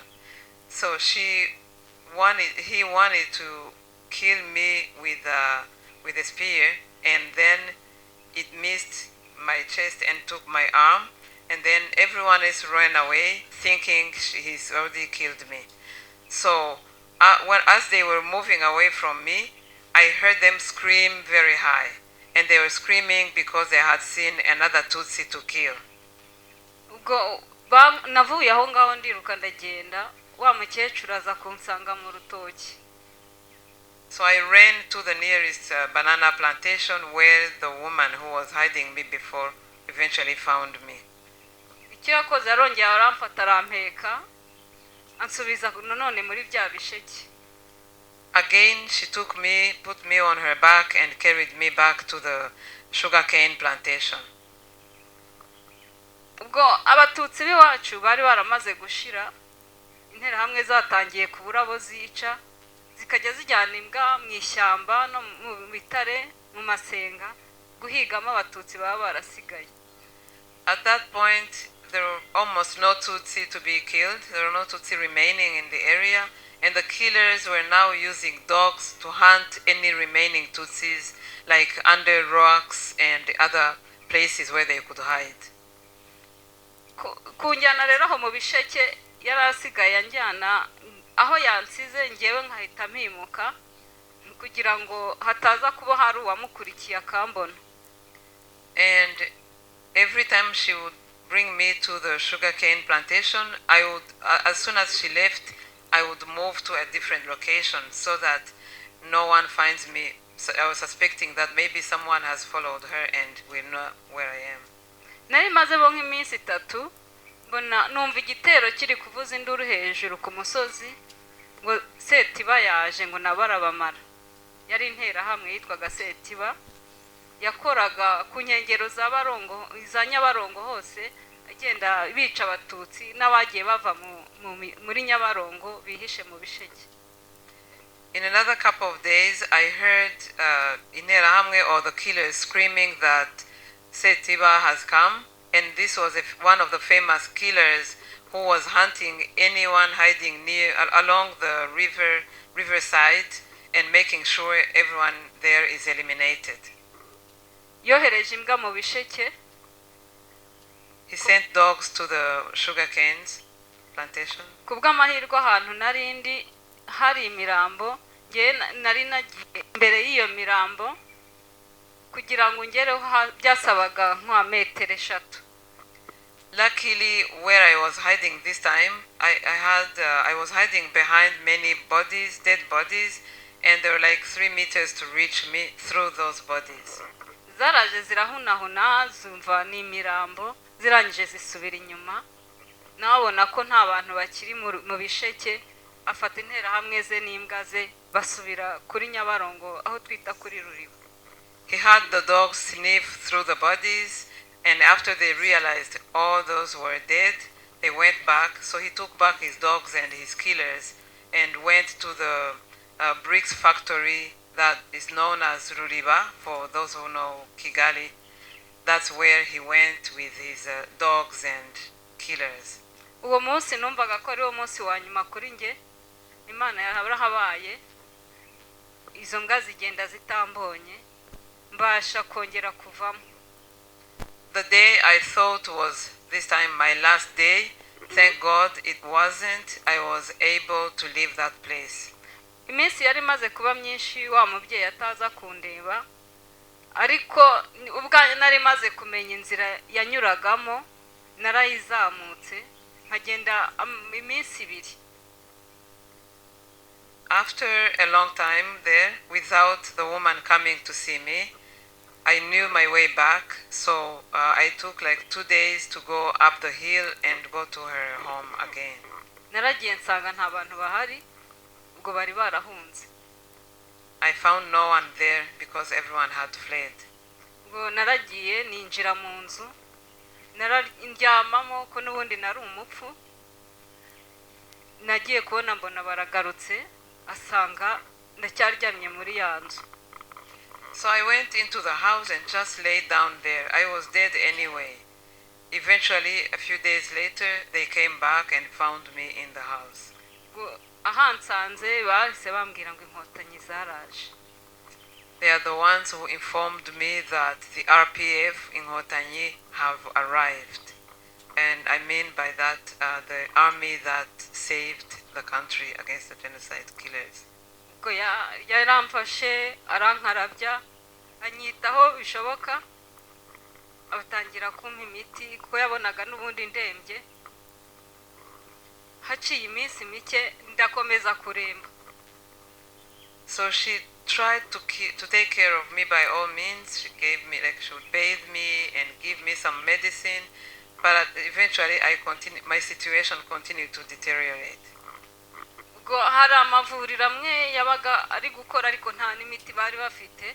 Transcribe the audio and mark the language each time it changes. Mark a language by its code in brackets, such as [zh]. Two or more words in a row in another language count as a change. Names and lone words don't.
[en] So he wanted to kill me with a spear, and then it missed my chest and took my arm, and then everyone else ran away thinking he's already killed me. So as they were moving away from me, I heard them scream very high, and they were screaming because they had seen another Tutsi to kill. [rw] Ubwo navuye aho ngaho ndiruka ndagenda, wa mukecuru aza kunsanga mu rutoki. [en] So I ran to the nearest banana plantation where the woman who was hiding me before eventually found me. [rw] Icyo yakoze arongera aramfata arampeka, ansubiza nanone muri bya bisheke. [en] Again, she took me, put me on her back, and carried me back to the sugarcane plantation. [rw] Ubwo abatutsi b'iwacu bari baramaze gushira, intera hamwe zatangiye kubura abo zica, zikajya zijyana imbwa mu ishyamba no mu bitare mu masenga guhigamo abatutsi baba barasigaye. [en] At that point, there were almost no Tutsi to be killed. There were no Tutsi remaining in the area, and the killers were now using dogs to hunt any remaining Tutsis, like under rocks and other places where they could hide. [rw] Kunjyana rero aho mu bisheke yarasigaye anjyana aho yansize, ngewe nkahita mpimuka kugira ngo hataza kuba hari uwamukurikiye akambona. [en] And every time she would bring me to the sugarcane plantation, I would, as soon as she left, I would move to a different location so that no one finds me. So I was suspecting that maybe someone has followed her and will know where I am. [rw] nari maze bo nk'iminsi 3 mbona numva igitero kiri kuvuza induru hejuru ku musozi ngo Setiba yaje ngo nabarabamara. Yari intera hamwe yitwaga Setiba, yakoraga ku nkengero za Nyabarongo hose agenda bica Abatutsi n'abagiye bava muri Nyabarongo bihishe mu bisheke. [en] In another couple of days, I heard Interahamwe or the killers screaming that Setiba has come, and this was one of the famous killers who was hunting anyone hiding along the riverside and making sure everyone there is eliminated. [rw] Yohereje imbwa mu bisheke. [en] He sent dogs to the sugarcanes plantation. [rw] Kubw'amahirwe ahantu narindi hari imirambo, nari nagiye imbere y'iyo mirambo kugira ngo ngereho byasabaga nka metero 3. [en] Luckily, where I was hiding this time, I was hiding behind many bodies, dead bodies, and there were like 3 meters to reach me through those bodies. [rw] Zaraje zirahunahuna zumva n'imirambo zirangije zisubira inyuma. Nabona ko nta bantu bakiri mu bisheke, afata Interahamwe ze n'imbwa ze basubira kuri Nyabarongo aho twita kuri Ruriba. [en] He had the dogs sniff through the bodies, and after they realized all those were dead, they went back. So he took back his dogs and his killers and went to the bricks factory that is known as Ruriba, for those who know Kigali. That's where he went with his dogs and killers. [rw] Uwo munsi numvaga ko ari wo munsi wa nyuma kuri nge. Imana yarahabaye, izo mbwa zigenda zitambonye, mbasha kongera kuvamo. [en] The day I thought was this time my last day, thank God it wasn't. I was able to leave that place. [rw] Iminsi yari maze kuba myinshi wa mubyeyi ataza kundeba, ariko ubwa nari maze kumenya inzira yanyuragamo, narayizamutse nkagenda iminsi 2. [en] After a long time there, without the woman coming to see me, I knew my way back, so I took like 2 days to go up the hill and go to her home again. [rw] Naragiye nsanga nta bantu bahari, ubwo bari barahunze. [en] I found no one there because everyone had fled. [rw] Ubwo naragiye ninjira mu nzu, nararyamamo ko n'ubundi nari umupfu. Nagiye kubona mbona baragarutse, asanga ndacyaryamye muri ya nzu. [en] So I went into the house and just laid down there. I was dead anyway. Eventually, a few days later, they came back and found me in the house. [rw] Ahansanze bahise bambwira ngo inkotanyi zaraje. [en] They are the ones who informed me that the RPF in Hotanyi have arrived. And I mean by that the army that saved the country against the genocide killers. [rw] Yaramfashe arankarabya anyitaho bishoboka, abatangira kumpa imiti kuko yabonaga n'ubundi ndembye. Haciye iminsi mike ndakomeza kuremba. [en] So she tried to take care of me by all means. She gave me, like, she would bathe me and give me some medicine, but eventually my situation continued to deteriorate. [rw] Hari amavuriro amwe yabaga ari gukora ariko nta n'imiti bari bafite.